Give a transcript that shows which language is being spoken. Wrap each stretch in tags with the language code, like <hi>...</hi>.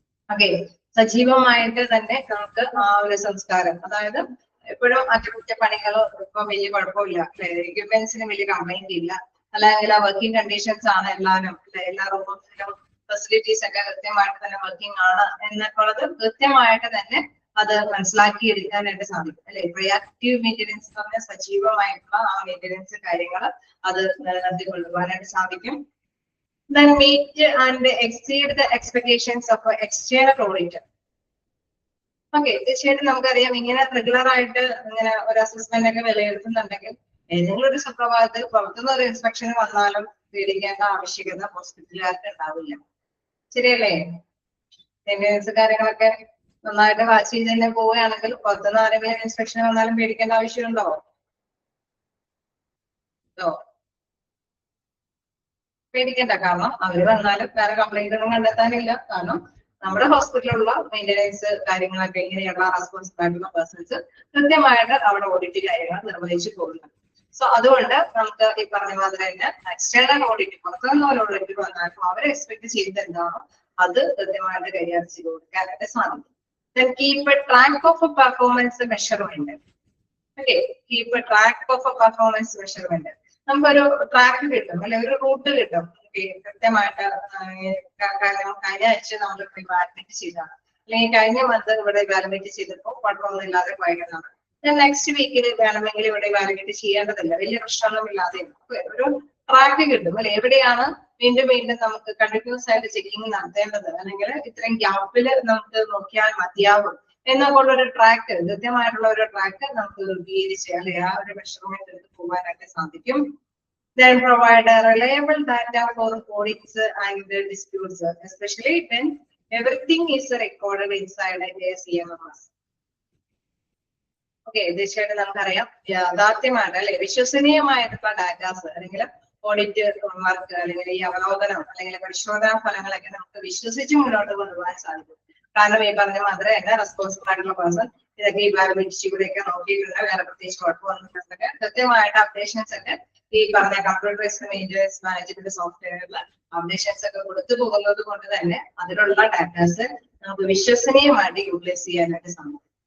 <ml>Okay, സജീവമായിട്ട് തന്നെ നമുക്ക് ആ ഒരു സംസ്കാരം, അതായത് എപ്പോഴും അറ്റകുറ്റപ്പണികളോ ഇപ്പം വലിയ കുഴപ്പമില്ല അല്ലെ, എക്യുപ്മെന്റ്സിന് വലിയ കംപ്ലൈന്റ് ഇല്ല, അല്ലെങ്കിൽ ആ വർക്കിംഗ് കണ്ടീഷൻസ് ആണ് എല്ലാവരും അല്ലെ, എല്ലാ റൂമിലും ഫെസിലിറ്റീസ് ഒക്കെ കൃത്യമായിട്ട് തന്നെ വർക്കിംഗ് ആണ് എന്നൊക്കെ ഉള്ളത് കൃത്യമായിട്ട് തന്നെ അത് മനസ്സിലാക്കി എടുക്കാനായിട്ട് സാധിക്കും അല്ലെ. റിയാക്റ്റീവ് മെയിൻ്റനൻസ് എന്ന് പറഞ്ഞാൽ സജീവമായിട്ടുള്ള ആ മെയിൻ്റനൻസ് കാര്യങ്ങൾ അത് നിലനിർത്തി കൊണ്ടുപോകാനായിട്ട് സാധിക്കും.</ml> <en>Then meet and exceed the expectations of external auditor.</en> <ml>Okay, തീർച്ചയായിട്ടും നമുക്കറിയാം ഇങ്ങനെ റെഗുലർ ആയിട്ട് ഇങ്ങനെ ഒരു അസസ്മെന്റ് ഒക്കെ വിലയിരുത്തുന്നുണ്ടെങ്കിൽ ഏതെങ്കിലും ഒരു സുപ്രഭാതത്തിൽ പുറത്തുനിന്ന് ഒരു ഇൻസ്പെക്ഷന് വന്നാലും പേടിക്കേണ്ട ആവശ്യകത ഹോസ്പിറ്റലുകാർക്ക് ഉണ്ടാവില്ല. ശരിയല്ലേ? മെയിൻ്റെനൻസ് കാര്യങ്ങളൊക്കെ നന്നായിട്ട് വാച്ച് ചെയ്ത് തന്നെ പോവുകയാണെങ്കിൽ പുറത്തുനിന്ന് ആരെങ്കിലും ഇൻസ്പെക്ഷൻ വന്നാലും പേടിക്കേണ്ട ആവശ്യമുണ്ടോ? പേടിക്കണ്ട. കാരണം അവര് വന്നാലും വേറെ കംപ്ലൈന്റ് ഒന്നും കണ്ടെത്താനില്ല. കാരണം നമ്മുടെ ഹോസ്പിറ്റലിലുള്ള മെയിൻ്റെനൻസ് കാര്യങ്ങളൊക്കെ ഇങ്ങനെയുള്ള റെസ്പോൺസിബിൾ ആയിട്ടുള്ള പേഴ്സൺസ് കൃത്യമായിട്ട് അവിടെ ഓഡിറ്റ് കാര്യങ്ങൾ നിർവഹിച്ചു പോകുന്നു. സോ അതുകൊണ്ട് നമുക്ക് ഈ പറഞ്ഞ മാതിരി തന്നെ എക്സ്റ്റേണൽ ഓഡിറ്റ് പുറത്തുനിന്ന് ഒരു ഓഡിറ്റ് വന്നാലും അവർ എക്സ്പെക്ട് ചെയ്ത് എന്താണോ അത് കൃത്യമായിട്ട് കൈകാര്യം ചെയ്ത് കൊടുക്കാനായിട്ട് സാധിക്കും.</ml> <en>Then keep a track of a performance measurement. Okay, keep a track of a performance measurement.</en> <ml>നമുക്കൊരു ട്രാക്ക് കിട്ടും, അല്ലെ ഒരു റൂട്ട് കിട്ടും. കൃത്യമായിട്ട് കഴിഞ്ഞ ആഴ്ച നമ്മൾ ഇവാലുവേറ്റ് ചെയ്തതാണ്, അല്ലെങ്കിൽ കഴിഞ്ഞ മന്ത് ഇവിടെ ഇവാലുവേറ്റ് ചെയ്തപ്പോൾ കുഴപ്പമൊന്നും ഇല്ലാതെ പോയതാണ്. നെക്സ്റ്റ് വീക്കിൽ വേണമെങ്കിൽ ഇവിടെ ഇവാലുവേറ്റ് ചെയ്യേണ്ടതില്ല, വലിയ പ്രശ്നമൊന്നും ഇല്ലാതെ ഒരു ട്രാക്ക് കിട്ടും, അല്ലെ എവിടെയാണ് വീണ്ടും വീണ്ടും നമുക്ക് കണ്ടിന്യൂസ് ആയിട്ട് ചെക്കിങ് നടത്തേണ്ടത്, അല്ലെങ്കിൽ ഇത്രയും ഗ്യാപ്പിൽ നമുക്ക് നോക്കിയാൽ മതിയാവും എന്നൊക്കെയുള്ളൊരു ട്രാക്ക്, കൃത്യമായിട്ടുള്ള ഒരു ട്രാക്ക് നമുക്ക് രൂപീകരിച്ച് അല്ലെ ആ ഒരു മെഷർമെന്റ് എടുത്ത് പോകാനായിട്ട് സാധിക്കും.</ml> <en>Then provide a reliable data for audits and disputes, especially when everything is recorded inside a CMMS.</en> <ml>Okay, തീർച്ചയായിട്ടും നമുക്കറിയാം യാഥാർത്ഥ്യമാണ് അല്ലെ വിശ്വസനീയമായിട്ടുള്ള ഡാറ്റാസ് അല്ലെങ്കിൽ ഓഡിറ്റ് വർക്ക് അല്ലെങ്കിൽ ഈ അവലോകനം അല്ലെങ്കിൽ പരിശോധനാ ഫലങ്ങളൊക്കെ നമുക്ക് വിശ്വസിച്ച് മുന്നോട്ട് കൊണ്ടുപോകാൻ സാധിക്കും. കാരണം ഈ പറഞ്ഞ മാതിരി തന്നെ റെസ്പോൺസിബിൾ ആയിട്ടുള്ള പേഴ്സൺ ഇതൊക്കെ ഇവാലുവേറ്റ് കൂടെയൊക്കെ നോക്കിയിട്ടുണ്ട്, വേറെ പ്രത്യേകിച്ച് കുഴപ്പമൊന്നുമില്ലാതൊക്കെ കൃത്യമായിട്ട് അപ്ഡേഷൻസ് ഒക്കെ ഈ പറഞ്ഞ കമ്പ്യൂട്ടറൈസ്ഡ് മെയിൻ്റെനൻസ് മാനേജ്മെന്റ് സോഫ്റ്റ്വെയറിൽ അപ്ഡേഷൻസ് ഒക്കെ കൊടുത്തു പോകുന്നത് കൊണ്ട് തന്നെ അതിലുള്ള ഡാറ്റാസ് നമുക്ക് വിശ്വസനീയമായിട്ട് യൂട്ടിലൈസ് ചെയ്യാനായിട്ട് സാധിക്കും.</ml>